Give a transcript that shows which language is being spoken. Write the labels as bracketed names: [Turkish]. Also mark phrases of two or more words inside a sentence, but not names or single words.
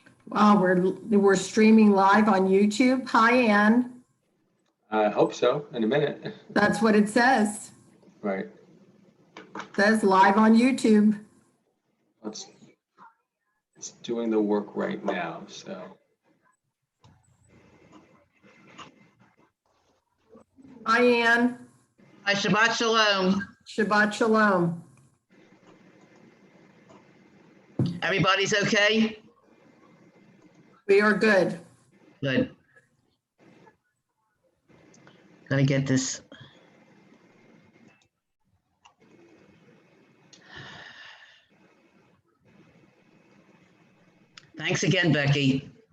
[English] We're streaming live on YouTube. Hi, Ann. I hope so, in a minute. That's what it says. Right. It says live on YouTube. It's doing the work right now, so. Hi, Ann. Hi, [Hebrew] Shabbat Shalom. Shabbat Shalom. [English] Everybody's okay? We are good. Good. Gotta get this. Thanks again, Becky.